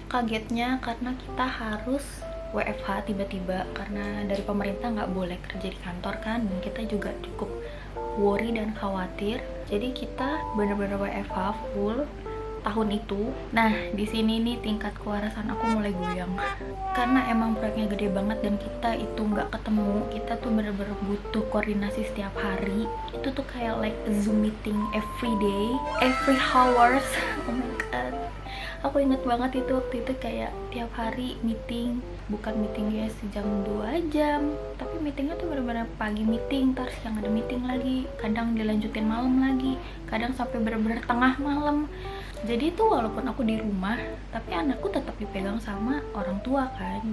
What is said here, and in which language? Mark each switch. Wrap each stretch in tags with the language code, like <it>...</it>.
<id>Kagetnya karena kita harus WFH tiba-tiba karena dari pemerintah nggak boleh kerja di kantor kan, dan kita juga cukup worry dan khawatir. Jadi kita bener-bener WFH full tahun itu. Nah, di sini nih tingkat kewarasan aku mulai goyang. Karena emang proyeknya gede banget dan kita itu nggak ketemu. Kita tuh bener-bener butuh koordinasi setiap hari. Itu tuh kayak</id> <en>like a Zoom meeting every day, every hours. Oh my god.</en> <id>Aku inget banget itu waktu itu kayak tiap hari meeting. Bukan meetingnya sejam 2 jam, tapi meetingnya tuh bener-bener pagi meeting, terus siang ada meeting lagi, kadang dilanjutin malam lagi, kadang sampai bener-bener tengah malam. Jadi tuh walaupun aku di rumah, tapi anakku tetap dipegang sama orang tua kan.</id>